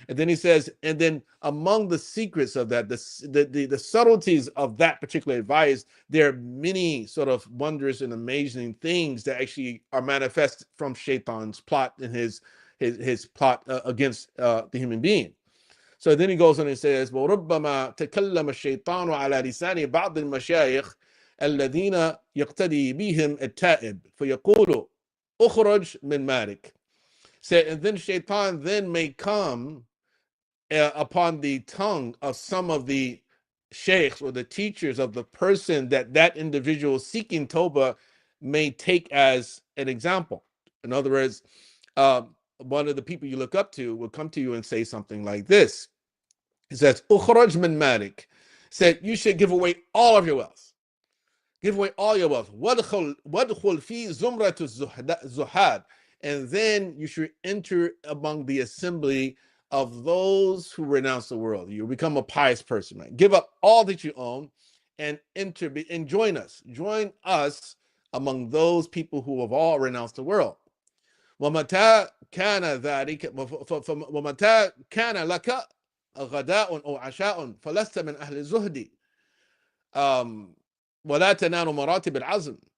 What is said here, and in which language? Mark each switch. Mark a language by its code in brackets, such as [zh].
[en] And then he says, and then among the secrets of that, the subtleties of that particular advice, there are many sort of wondrous and amazing things that actually are manifest from Shaitan's plot and his plot against the human being. So then he goes on and says, [ar] وَرُبَّمَا تَكَلَّمَ الشَّيْطَانُ عَلَى لِسَانِ بَعْضِ الْمَشَايِخِ الَّذِينَ يَقْتَدِي بِهِمْ التَّائِبِ فَيَقُولُ أُخْرَجْ مِنْ مَالِكَ. [en] And then Shaitan then may come upon the tongue of some of the sheikhs or the teachers of the person that individual seeking Toba may take as an example. In other words, one of the people you look up to will come to you and say something like this. He says, [ar] "Ukhraj min malik," [en] said you should give away all of your wealth. Give away all your wealth. [ar] Wadkhul fi zumratu zuhad, [en] and then you should enter among the assembly of those who renounce the world. You become a pious person, right? Give up all that you own and join us. Join us among those people who have all renounced the world. [ar] ومتى كان ذلك ومتى كان لك غداء أو عشاء فلست من أهل الزهد ولا تنال مراتب العزم.